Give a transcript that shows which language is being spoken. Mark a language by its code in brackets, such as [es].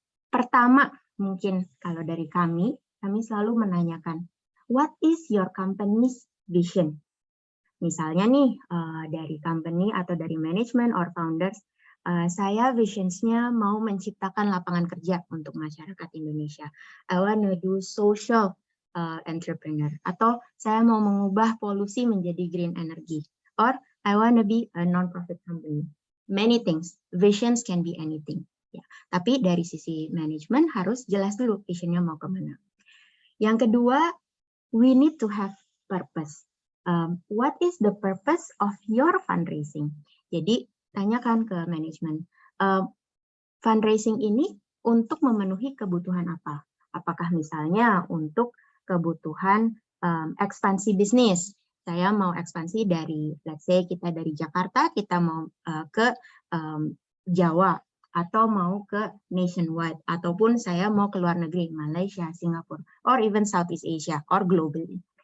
[id] Pertama, mungkin kalau dari kami selalu menanyakan, [en] what is your company's vision? [id] Misalnya nih, dari company atau dari manajemen or founders, saya visionsnya mau menciptakan lapangan kerja untuk masyarakat Indonesia. [en] I want to do social entrepreneur. [id] Atau saya mau mengubah polusi menjadi [en] green energy. Or I want to be a non-profit company. Many things. Visions can be anything. [id] Ya. Tapi dari sisi manajemen harus jelas dulu visionnya mau kemana. Yang kedua, [en] we need to have purpose. What is the purpose of your fundraising? [id] Jadi tanyakan ke manajemen, fundraising ini untuk memenuhi kebutuhan apa? Apakah misalnya untuk kebutuhan ekspansi bisnis? Saya mau ekspansi dari, [en] let's say [id] kita dari Jakarta, kita mau ke Jawa, atau mau ke nationwide, ataupun saya mau ke luar negeri, Malaysia, Singapura, [en] or even Southeast Asia, or globally.